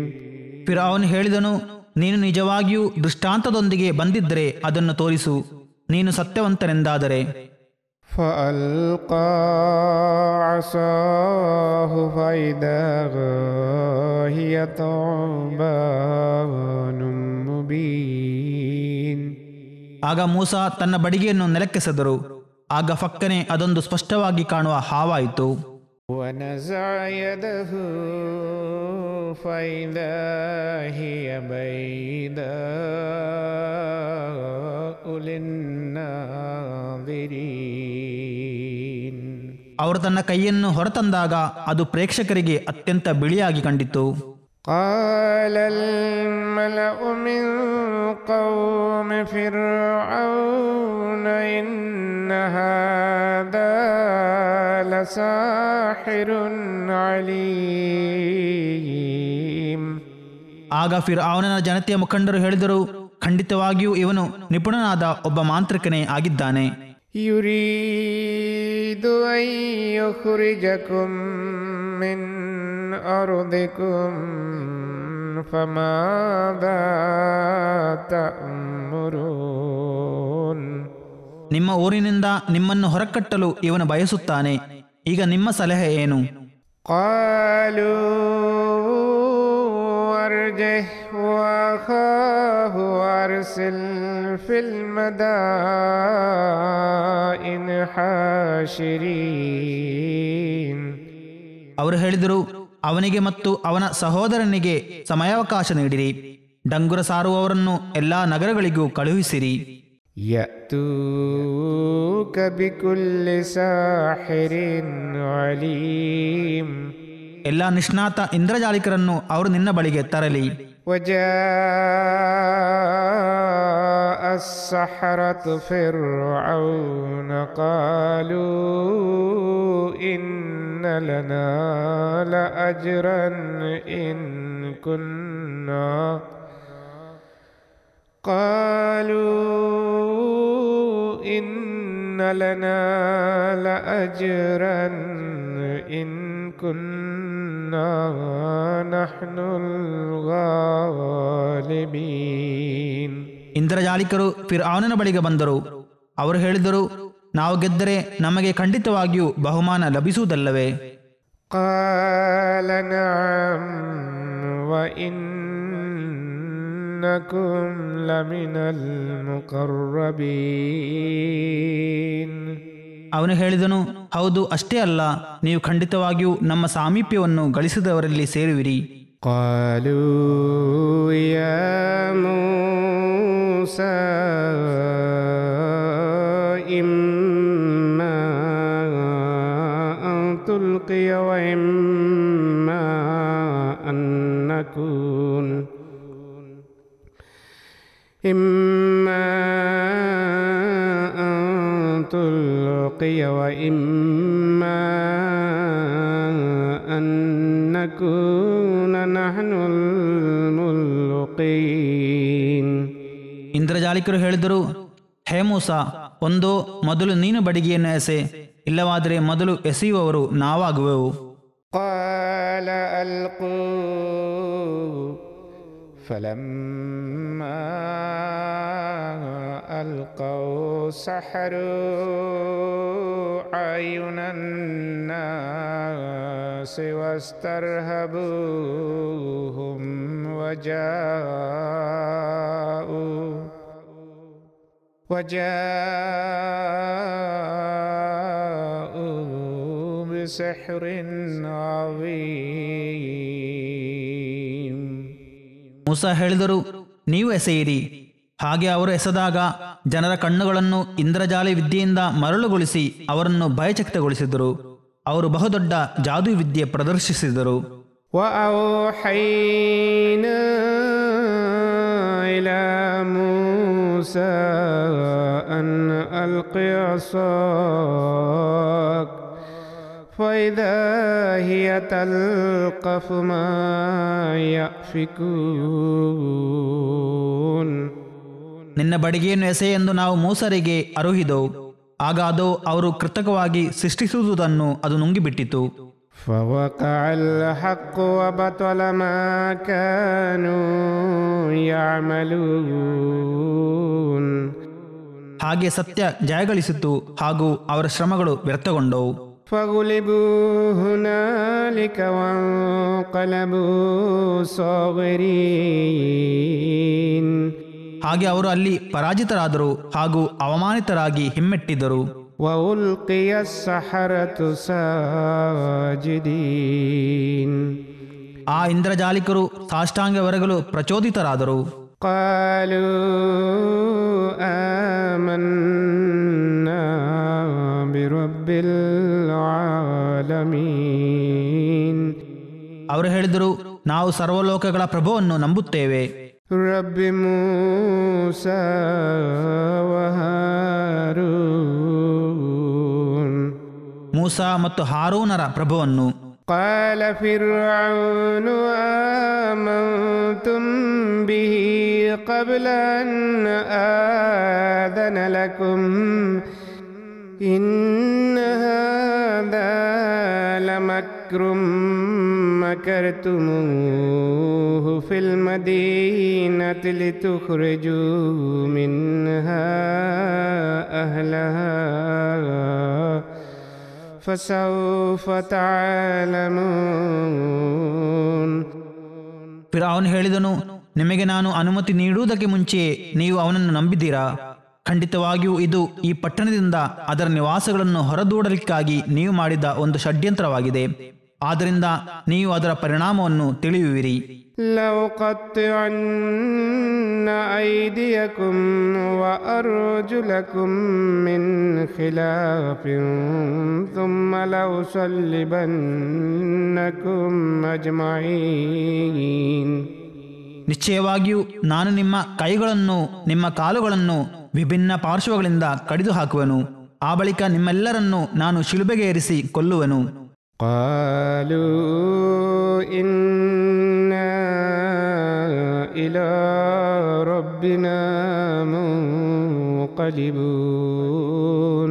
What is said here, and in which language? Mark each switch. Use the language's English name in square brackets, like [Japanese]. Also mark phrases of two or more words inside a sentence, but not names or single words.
[Kannada] ಫಿರ್ಔನ್ ಹೇಳಿದನು, ನೀನು ನಿಜವಾಗಿಯೂ ದೃಷ್ಟಾಂತದೊಂದಿಗೆ ಬಂದಿದ್ದರೆ ಅದನ್ನು ತೋರಿಸು, ನೀನು ಸತ್ಯವಂತನೆಂದಾದರೆ. [Arabic] فألقى عصاه فإذا هي ثعبان مبين. [Kannada] ಆಗ ಮೂಸಾ ತನ್ನ ಬಡಿಗೆಯನ್ನು ನೆಲಕ್ಕೆಸೆದರು. ಆಗ ಫಕ್ಕನೆ ಅದೊಂದು ಸ್ಪಷ್ಟವಾಗಿ ಕಾಣುವ ಹಾವಾಯಿತು. [Arabic] ونزع يده فإذا هي بيضاء للناظرين. [Kannada] ಅವರು ತನ್ನ ಕೈಯನ್ನು ಹೊರತಂದಾಗ ಅದು ಪ್ರೇಕ್ಷಕರಿಗೆ ಅತ್ಯಂತ ಬಿಳಿಯಾಗಿ ಕಂಡಿತು. [Arabic] قال الملأ من قوم فرعون إن هذا لساحر عليم. [Kannada] ಆಗ ಫಿರ್ಔನನ ಜನತೆಯ ಮುಖಂಡರು ಹೇಳಿದರು, ಖಂಡಿತವಾಗಿಯೂ ಇವನು ನಿಪುಣನಾದ ಒಬ್ಬ ಮಾಂತ್ರಿಕನೇ ಆಗಿದ್ದಾನೆ. [Arabic] يريد أن يخرجكم من أرضكم فماذا تأمرون. [Kannada] ನಿಮ್ಮ ಊರಿನಿಂದ ನಿಮ್ಮನ್ನು ಹೊರಕಟ್ಟಲು ಇವನು ಬಯಸುತ್ತಾನೆ. ಈಗ ನಿಮ್ಮ ಸಲಹೆ ಏನು? [Arabic] قالوا أرجه وأخاه وأرسل في المدائن حاشرين. [Kannada] ಅವರು ಹೇಳಿದರು, ಅವನಿಗೆ ಮತ್ತು ಅವನ ಸಹೋದರನಿಗೆ ಸಮಯಾವಕಾಶ ನೀಡಿರಿ. ಡಂಗುರ ಸಾರುವವರನ್ನು ಎಲ್ಲಾ ನಗರಗಳಿಗೂ ಕಳುಹಿಸಿರಿ. [Arabic] يأتوك بكل ساحر عليم. [Kannada] ಎಲ್ಲ ನಿಷ್ಣಾತ ಇಂದ್ರಜಾಲಿಕರನ್ನು ಅವರು ನಿನ್ನ ಬಳಿಗೆ ತರಲಿ. [Arabic] وجاء السحرة فرعون قالوا إن لنا لأجرا إن كنا نحن الغالبين. [Kannada] ಇಂದ್ರಜಾಲಿಕರು ಫಿರ್ಔನನ ಬಳಿಗೆ ಬಂದರು. ಅವರು ಹೇಳಿದರು, ನಾವು ಗೆದ್ದರೆ ನಮಗೆ ಖಂಡಿತವಾಗಿಯೂ ಬಹುಮಾನ ಲಭಿಸುವುದಲ್ಲವೇ? [Arabic] قال نعم وإنكم لمن المقربين. [Kannada] ಅವನು ಹೇಳಿದನು, ಹೌದು, ಅಷ್ಟೇ ಅಲ್ಲ, ನೀವು ಖಂಡಿತವಾಗಿಯೂ ನಮ್ಮ ಸಾಮೀಪ್ಯವನ್ನು ಗಳಿಸಿದವರಲ್ಲಿ ಸೇರುವಿರಿ. [Arabic] قالوا يا موسى إما أن تلقي وإما أن نكون وإما أن نكون نحن الملقين. [Kannada] ಇಂದ್ರಜಾಲಿಕರು ಹೇಳಿದರು, ಹೇ ಮೂಸಾ, ಒಂದೋ ಮೊದಲು ನೀನು ಬಡಿಗೆಯನ್ನು ಎಸೆ, ಇಲ್ಲವಾದರೆ ಮೊದಲು ಎಸೆಯುವವರು ನಾವಾಗುವೆವು. [Arabic] قال ألقوا فلما ألقوا سحروا أعين الناس واسترهبوهم وجاءوا بسحر عظيم. [Kannada] ಮೂಸಾ ಹೇಳಿದರು, ನೀವು ಎಸೆಯಿರಿ. ಹಾಗೆ ಅವರು ಎಸೆದಾಗ ಜನರ ಕಣ್ಣುಗಳನ್ನು ಇಂದ್ರಜಾಲಿ ವಿದ್ಯೆಯಿಂದ ಮರಳುಗೊಳಿಸಿ ಅವರನ್ನು ಭಯಚಕಿತಗೊಳಿಸಿದರು. ಅವರು ಬಹುದೊಡ್ಡ ಜಾದೂ ವಿದ್ಯೆ ಪ್ರದರ್ಶಿಸಿದರು. [Arabic] وأوحينا إلى موسى أن ألق عصاك فإذا هي تلقف ما يأفكون. [Kannada] ನಿನ್ನ ಬಡಿಗೆಯನ್ನು ಎಸೆ ಎಂದು ನಾವು ಮೂಸರಿಗೆ ಅರುಹಿದೆವು. ಆಗ ಅದು ಅವರು ಕೃತಕವಾಗಿ ಸೃಷ್ಟಿಸುವುದನ್ನು ಅದು ನುಂಗಿಬಿಟ್ಟಿತು. [Arabic] فوقع الحق وبطل ما كانوا يعملون. [Kannada] ಹಾಗೆ ಸತ್ಯ ಜಯಗಳಿಸಿತು ಹಾಗೂ ಅವರ ಶ್ರಮಗಳು ವ್ಯರ್ಥಗೊಂಡವು. [Arabic] فغلبوا هنالك وانقلبوا صاغرين. [Kannada] ಹಾಗೆ ಅವರು ಅಲ್ಲಿ ಪರಾಜಿತರಾದರು ಹಾಗೂ ಅವಮಾನಿತರಾಗಿ ಹಿಮ್ಮೆಟ್ಟಿದರು. [Arabic] وألقي السحرة ساجدين. [Kannada] ಆ ಇಂದ್ರಜಾಲಿಕರು ಸಾಷ್ಟಾಂಗವೆರಗಲು ಪ್ರಚೋದಿತರಾದರು. [Arabic] قالوا آمنا برب العالمين. [Kannada] ಅವರು ಹೇಳಿದರು, ನಾವು ಸರ್ವಲೋಕಗಳ ಪ್ರಭುವನ್ನು ನಂಬುತ್ತೇವೆ. [Arabic] رب موسى وهارون. [Kannada] ಮೂಸಾ ಮತ್ತು ಹಾರೂನರ ಪ್ರಭುವನ್ನು. [Arabic] قال فرعون آمنتم به قبل أن آذن لكم إن هذا لمكر مكرتموه في المدينة لتخرجوا منها أهلها فسوف تعلمون. [Kannada] ಫಿರ್ಔನ್ ಹೇಳಿದನು, ನಿಮಗೆ ನಾನು ಅನುಮತಿ ನೀಡುವುದಕ್ಕೆ ಮುಂಚೆಯೇ ನೀವು ಅವನನ್ನು ನಂಬಿದ್ದೀರಾ? ಖಂಡಿತವಾಗಿಯೂ ಇದು ಈ ಪಟ್ಟಣದಿಂದ ಅದರ ನಿವಾಸಗಳನ್ನು ಹೊರದೂಡಲಿಕ್ಕಾಗಿ ನೀವು ಮಾಡಿದ ಒಂದು ಷಡ್ಯಂತ್ರವಾಗಿದೆ. ಆದ್ದರಿಂದ ನೀವು ಅದರ ಪರಿಣಾಮವನ್ನು ತಿಳಿಯುವಿರಿ. [Arabic] لأقطعن أيديكم وأرجلكم من خلاف ثم لأصلبنكم أجمعين. [Kannada] ನಿಶ್ಚಯವಾಗಿಯೂ ನಾನು ನಿಮ್ಮ ಕೈಗಳನ್ನು ನಿಮ್ಮ ಕಾಲುಗಳನ್ನು ವಿಭಿನ್ನ ಪಾರ್ಶ್ವಗಳಿಂದ ಕಡಿದು ಹಾಕುವನು. ಆ ಬಳಿಕ ನಿಮ್ಮೆಲ್ಲರನ್ನು ನಾನು ಶಿಲುಬೆಗೆ ಏರಿಸಿ ಕೊಲ್ಲುವನು. [Arabic] قالوا إنا إلى ربنا منقلبون.